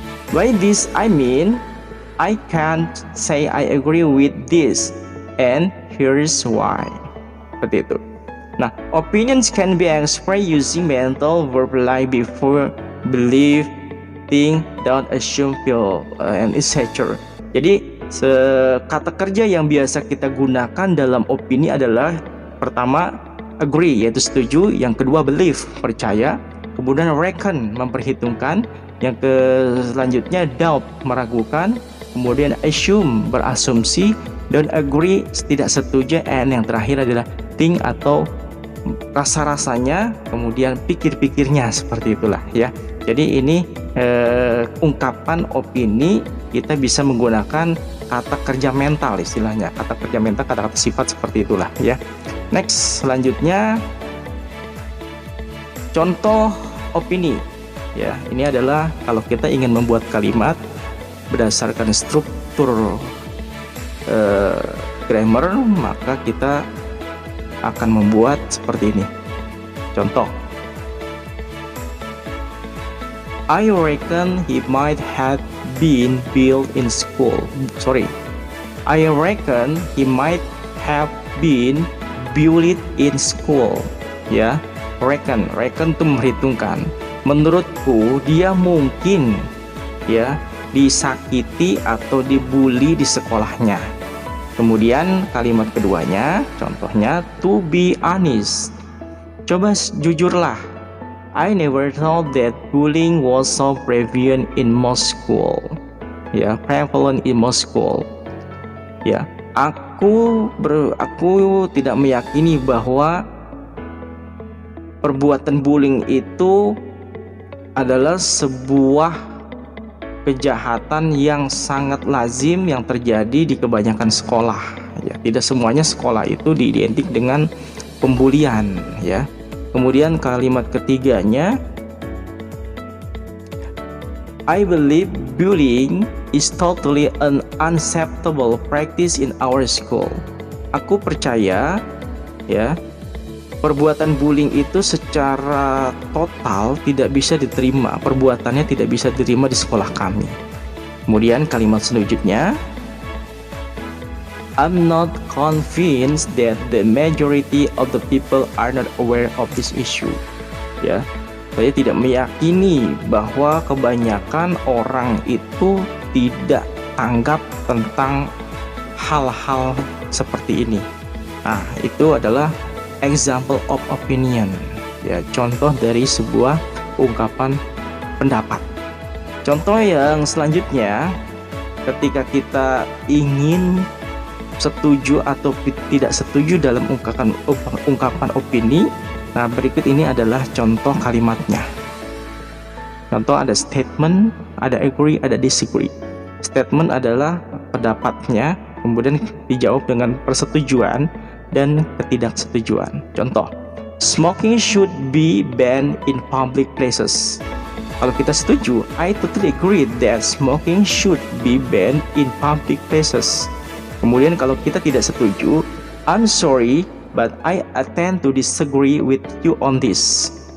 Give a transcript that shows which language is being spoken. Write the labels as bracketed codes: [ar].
[en] By this I mean, I can't say I agree with this, and here's why. [id] Seperti itu. [en] Nah, opinions can be expressed using mental verb like before, believe, think, don't assume, feel, and etc. [id] Jadi, kata kerja yang biasa kita gunakan dalam opini adalah pertama, agree, yaitu setuju. Yang kedua, believe, percaya. Kemudian reckon, memperhitungkan. Yang selanjutnya, doubt, meragukan. Kemudian assume, berasumsi. [en] Don't agree, [id] tidak setuju. And yang terakhir adalah think atau rasa-rasanya, kemudian pikir-pikirnya, seperti itulah ya. Jadi ini ungkapan opini kita bisa menggunakan kata kerja mental, istilahnya kata kerja mental, kata-kata sifat seperti itulah ya. Next, selanjutnya contoh opini ya. Ini adalah kalau kita ingin membuat kalimat berdasarkan struktur grammar, maka kita akan membuat seperti ini. [en] Contoh, I reckon he might have been built in school. I reckon he might have been bullied in school. [id] Ya, reckon itu memperhitungkan. Menurutku dia mungkin ya disakiti atau dibully di sekolahnya. Kemudian kalimat keduanya, contohnya [en] to be honest. [id] Coba jujurlah. [en] I never thought that bullying was so prevalent in most school. Ya, prevalent in most school. [id] Ya, aku tidak meyakini bahwa perbuatan bullying itu adalah sebuah kejahatan yang sangat lazim yang terjadi di kebanyakan sekolah. Ya, tidak semuanya sekolah itu diidentik dengan pembulian. Ya. Kemudian kalimat ketiganya, [en] I believe bullying is totally an unacceptable practice in our school. [id] Aku percaya, ya, perbuatan bullying itu secara total tidak bisa diterima, perbuatannya tidak bisa diterima di sekolah kami. [en] Kemudian kalimat selanjutnya, I'm not convinced that the majority of the people are not aware of this issue. [id] Ya, saya tidak meyakini bahwa kebanyakan orang itu tidak tanggap tentang hal-hal seperti ini. Nah, itu adalah [en] example of opinion, [id] ya, contoh dari sebuah ungkapan pendapat. Contoh yang selanjutnya, ketika kita ingin setuju atau tidak setuju dalam ungkapan opini, nah berikut ini adalah contoh kalimatnya. Contoh ada statement, ada agree, ada disagree. Statement adalah pendapatnya, kemudian dijawab dengan persetujuan dan ketidaksetujuan. [en] Contoh, smoking should be banned in public places. [id] Kalau kita setuju, [en] I totally agree that smoking should be banned in public places. [id] Kemudian kalau kita tidak setuju, [en] I'm sorry, but I tend to disagree with you on this.